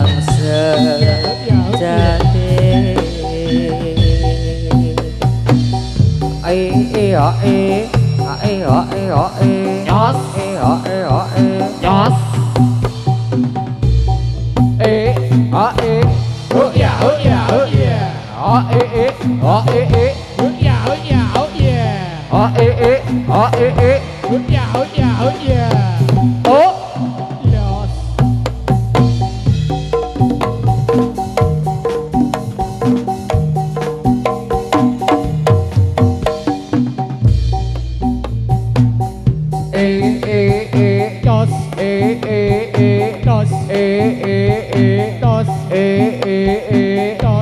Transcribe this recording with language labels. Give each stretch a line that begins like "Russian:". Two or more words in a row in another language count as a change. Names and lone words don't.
Indonesian: sejati Nyos. Nyos.
English: Oh yeah, oh yeah, oh yeah. Oh yeah, oh yeah. Oh yeah, oh yeah, oh yeah. Oh yeah, oh yeah, oh yeah. Oh. Yes. Dos. Dos. Dos.